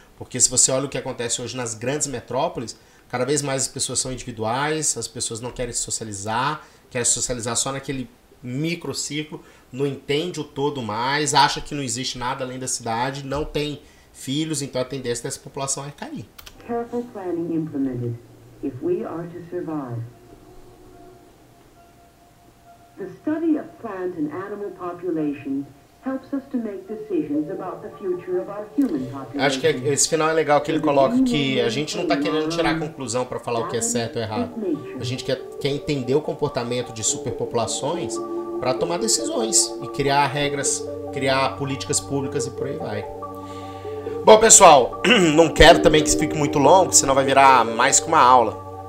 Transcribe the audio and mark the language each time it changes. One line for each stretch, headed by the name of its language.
Portuguese: Porque se você olha o que acontece hoje nas grandes metrópoles, cada vez mais as pessoas são individuais, as pessoas não querem socializar, querem socializar só naquele microciclo, não entende o todo mais, acha que não existe nada além da cidade, não tem filhos, então a tendência dessa população é cair.
English: Careful planning implemented if we are to survive. The study of plant and animal populations helps us to make decisions about the future of our human population.
Portuguese: Acho que esse final é legal, que ele coloca que a gente não está querendo tirar a conclusão para falar o que é certo ou errado. A gente quer entender o comportamento de superpopulações para tomar decisões e criar regras, criar políticas públicas e por aí vai. Bom, pessoal, não quero também que isso fique muito longo, senão vai virar mais que uma aula.